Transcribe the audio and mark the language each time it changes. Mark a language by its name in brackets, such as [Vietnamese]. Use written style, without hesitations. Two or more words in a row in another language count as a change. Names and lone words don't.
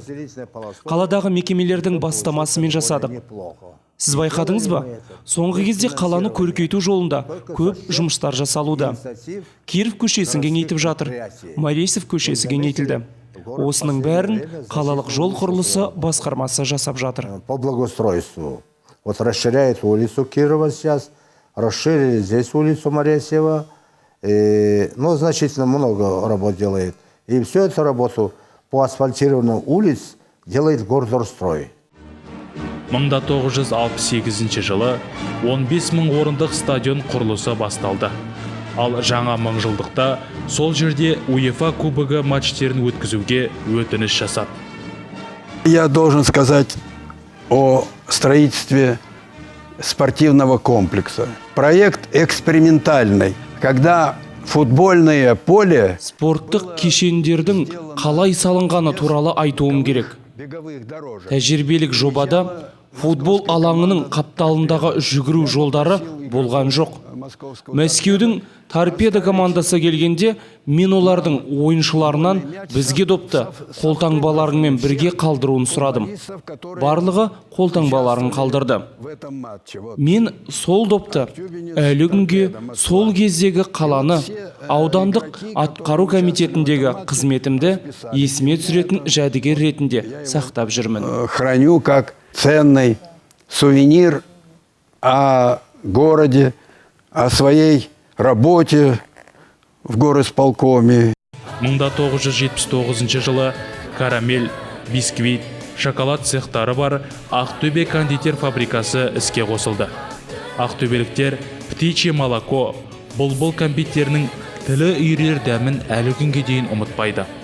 [Kazakh] Қаладағы мекемелердің бастамасымен жасадық. Сіз байқадыңыз ба? Соңғы кезде қаланы көркейту жолында көп жұмыстар жасалуда. Киров көшесін кеңейтіп жатыр. Маресов көшесі кеңейтілді. Осының бәрін қалалық жол құрылысы басқармасы жасап жатыр. [Russian] По благоустройству. Вот расширяет улицу Кирова сейчас, расширили здесь улицу Маресева. Значительно много работ делает. И всю эту работу по асфальтированию улиц делает Гордорстрой. [Kazakh] 1968 жылы 15 000 орындық стадион құрылысы басталды. Ал жаңа мыңжылдықта сол жерде УЕФА кубогы матчтерін өткізуге өтініш жасады. [Russian] Я должен сказать о строительстве спортивного комплекса. Проект экспериментальный. Когда футбольное поле... [Kazakh] Спорттық кешендердің қалай салынғаны туралы айтуым керек. Тәжірибелік жобада футбол алаңының қапталындағы жүгіру жолдары болған жоқ. Мәскеудің торпедо командасы келгенде, мен олардың ойыншыларынан бізге допты қолтаңбаларыңмен бірге қалдыруын сұрадым. Барлығы қолтаңбаларын қалдырды. Мен сол допты әлі күнге сол кездегі қаланы аудандық атқару комитетіндегі қызметімді есіме түсіретін жәдігер ретінде сақтап жүрмін. [Russian] Храню как ценный сувенир о городе, о своей работе в горосполкоме. [Kazakh] 1979 жылы карамель, бисквит, шоколад цехтары бар Ақтөбе кондитер фабрикасы іске қосылды. Ақтөбеліктер птичье молоко, бұлбұл кәмпиттерінің тілі үйрер дәмін әлі күнге дейін ұмытпайды.